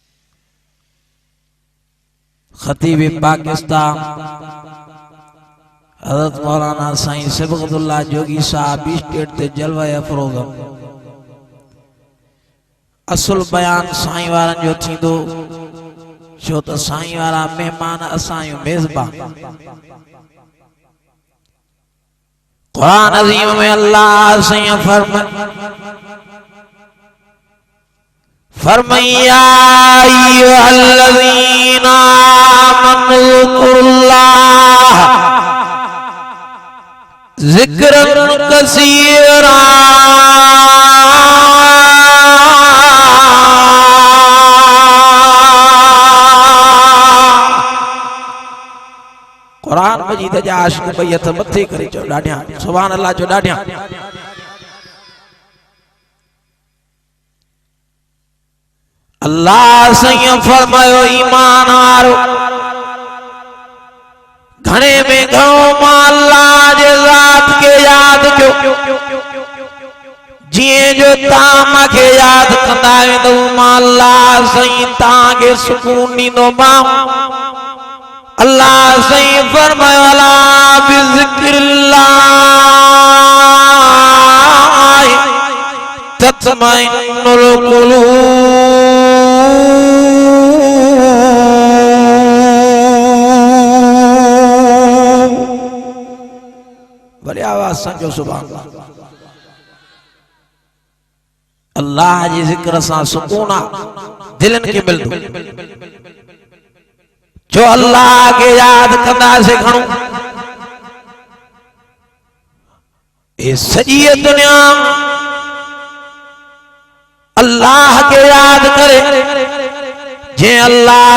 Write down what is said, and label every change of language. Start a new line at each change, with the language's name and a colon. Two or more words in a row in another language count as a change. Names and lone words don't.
Sindhi: खतीब पाकिस्तान हज़रत मौलाना साईं सिबगतुल्लाह जोगी साहब स्टेट ते जलवा अफरोज़ असुल बयान साईं वारन जो थींदो छो त साईं वारा मेहमान असांजो मेज़बान। कुरान अज़ीम में अल्लाह साईं फरमाया
Arabic: أيها الذين آمنوا اذكروا الله ذكرا كثيرا
Sindhi: कुरान मजीद जा आशिक़ भई हथ मथे करे चो ॾाढिया
Arabic: سبحان الله
Sindhi: जो ॾाढिया। अल्लाह साईं फरमायो ईमान वारो घणे में घणो मां अल्लाह जे ज़ात के याद कयो जिए जो तां मूंखे याद कंदा वेंदो मां अल्लाह साईं तव्हांखे सुकून ॾींदोमांव। अल्लाह साईं फरमायो
Arabic: ألا بذكر الله تطمئن القلوب.
Sindhi: बड़ी आवाज समझो
Arabic: سبحان الله.
Sindhi: अल्लाह जी जिक्र सां सुकून दिलन के मिलदो जो अल्लाह के याद कंदा से घणो ए सजी दुनिया अल्लाह के याद करे जे अल्लाह